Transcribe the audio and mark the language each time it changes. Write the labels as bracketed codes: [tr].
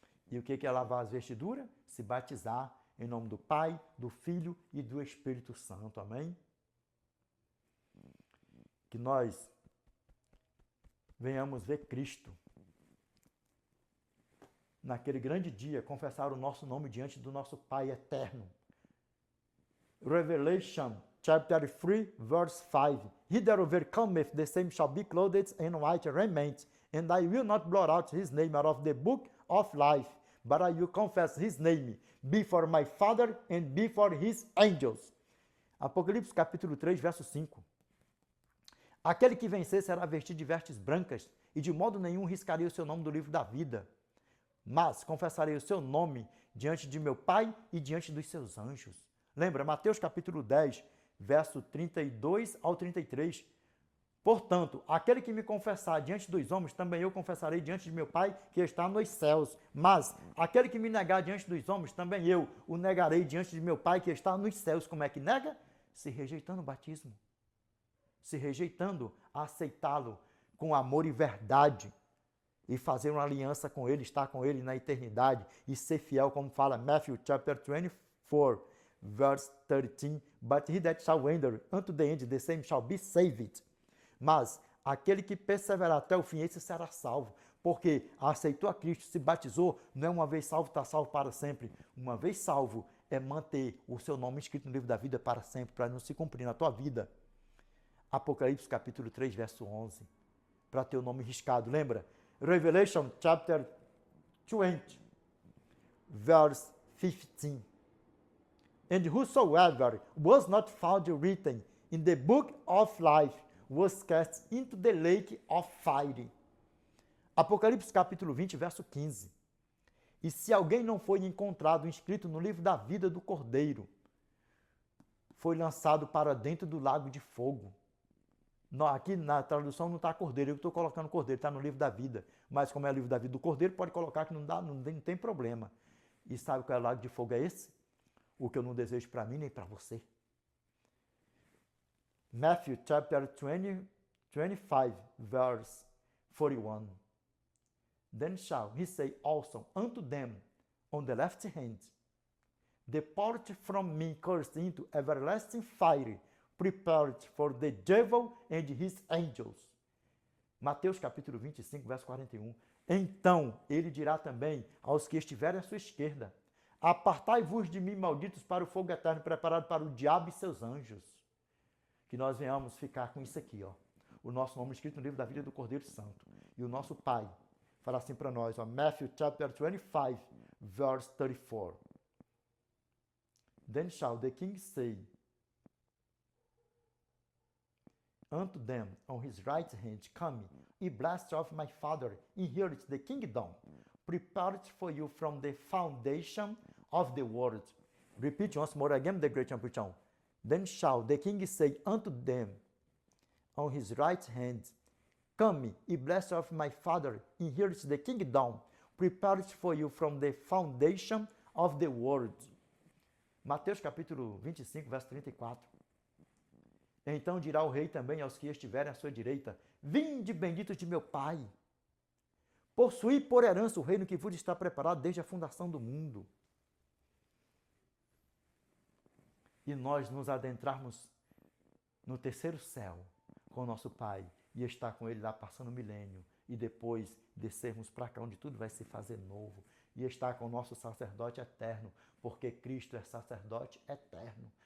[pt] E o que é lavar as vestiduras? Se batizar em nome do Pai, do Filho e do Espírito Santo. Amém? Que nós venhamos ver Cristo naquele grande dia, confessar o nosso nome diante do nosso Pai eterno. [en] Revelation chapter 3, verse 5. He that overcometh, the same shall be clothed in white raiment, and I will not blot out his name out of the book of life, but I will confess his name before my Father and before his angels. [pt] Apocalipse capítulo 3, verso 5. Aquele que vencer será vestido de vestes brancas, e de modo nenhum riscarei o seu nome do livro da vida. Mas confessarei o seu nome diante de meu Pai e diante dos seus anjos. Lembra, Mateus capítulo 10, verso 32 ao 33. Portanto, aquele que me confessar diante dos homens, também eu confessarei diante de meu Pai que está nos céus. Mas aquele que me negar diante dos homens, também eu o negarei diante de meu Pai que está nos céus. Como é que nega? Se rejeitando o batismo. Se rejeitando a aceitá-lo com amor e verdade. E fazer uma aliança com ele, estar com ele na eternidade e ser fiel, como fala [en] Matthew chapter 24, verse 13. But he that shall enter unto the end, the same shall be saved. [pt] Mas aquele que perseverar até o fim, esse será salvo. Porque aceitou a Cristo, se batizou, não é uma vez salvo, está salvo para sempre. Uma vez salvo é manter o seu nome escrito no livro da vida para sempre, para não se cumprir na tua vida. Apocalipse capítulo 3, verso 11. Para ter o nome riscado, lembra? [en] Revelation chapter 20, verse 15. And whosoever was not found written in the book of life was cast into the lake of fire. [pt] Apocalipse capítulo 20, verso 15. E se alguém não foi encontrado inscrito no livro da vida do Cordeiro, foi lançado para dentro do lago de fogo. Não, aqui na tradução não está Cordeiro, eu estou colocando Cordeiro, está no livro da vida. Mas como é o livro da vida do Cordeiro, pode colocar que não tem problema. E sabe qual é o lago de fogo é esse? O que eu não desejo para mim nem para você. [en] Matthew chapter 25, verse 41. Then shall he say also unto them on the left hand, Depart from me, cursed, into everlasting fire, prepared for the devil and his angels. [pt] Mateus capítulo 25, verso 41. Então ele dirá também aos que estiverem à sua esquerda, Apartai-vos de mim, malditos, para o fogo eterno preparado para o diabo e seus anjos. Que nós venhamos ficar com isso aqui, ó. O nosso nome escrito no livro da vida do Cordeiro Santo. E o nosso Pai fala assim para nós, ó, [en] Matthew chapter 25, verse 34. Then shall the king say unto them on his right hand, Come, ye blessed of my Father, inherit the kingdom, prepared for you from the foundation of the world. Repeat once more again the great ambition. Then shall the king say unto them on his right hand, Come, ye blessed of my Father, inherit the kingdom, prepared for you from the foundation of the world. [pt] Mateus capítulo 25, verso 34. Então dirá o rei também aos que estiverem à sua direita, Vinde, benditos de meu Pai, possuí por herança o reino que vos está preparado desde a fundação do mundo. E nós nos adentrarmos no terceiro céu com o nosso Pai e estar com Ele lá passando o milênio e depois descermos para cá onde tudo vai se fazer novo e estar com o nosso sacerdote eterno, porque Cristo é sacerdote eterno.